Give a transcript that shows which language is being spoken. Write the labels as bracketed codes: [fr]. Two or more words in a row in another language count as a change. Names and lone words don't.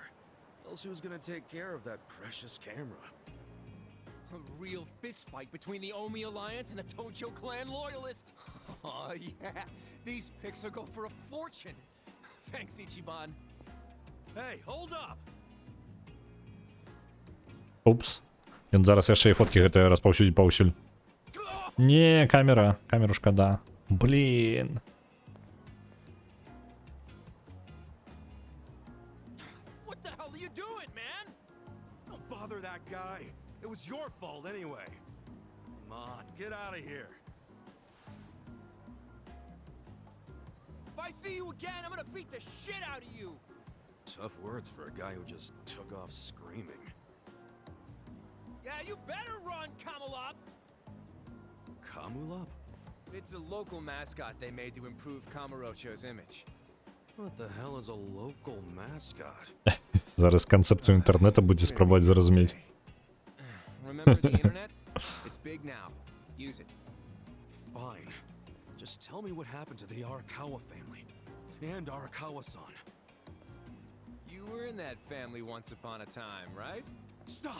[en] Else who's gonna take care of that precious camera? A real fist fight between the Omi Alliance and a Tojo clan loyalist. Oh yeah, these pics will go for a fortune. Thanks, Ichiban. Hey, hold up! Упс. [be] Ён зараз яшчэ і фоткі гэтыя распаўсюдзіць паўсюль. Не, камера. Камеру шкада. Блин. [en] What the hell are you doing, man? Don't bother that guy. It was your fault anyway. Come on, get out of here. If I see you again, I'm gonna beat the shit out of you. Tough words for a guy who just took off screaming. Yeah, you better run, Kamulop! Kamulop? It's a local mascot they made to improve Kamurocho's image. What the hell is a local mascot? [be] Зараз концепцію інтернету буде спробувати зрозуміти. [en] Remember the internet? It's big now. Use it. Fine. Just tell me what happened to the Arakawa family. And Arakawa-san. You were in that family once upon a time, right? Stop!